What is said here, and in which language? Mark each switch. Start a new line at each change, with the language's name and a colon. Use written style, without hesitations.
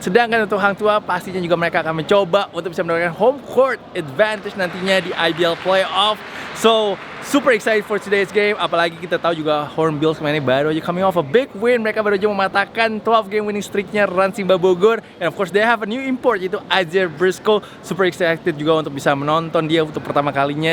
Indonesian: Sedangkan untuk Hang Tua pastinya juga mereka akan mencoba untuk bisa mendapatkan home court advantage nantinya di IBL playoff.
English: So, super excited for today's game.
Indonesian: Apalagi kita tahu juga Hornbills kemarin baru aja
English: coming off a big win.
Indonesian: Mereka baru aja mematahkan 12 game winning streaknya Rans Simba Bogor.
English: And of course they have a new import yaitu Isaiah Briscoe. Super excited
Indonesian: juga untuk bisa menonton dia untuk pertama kalinya.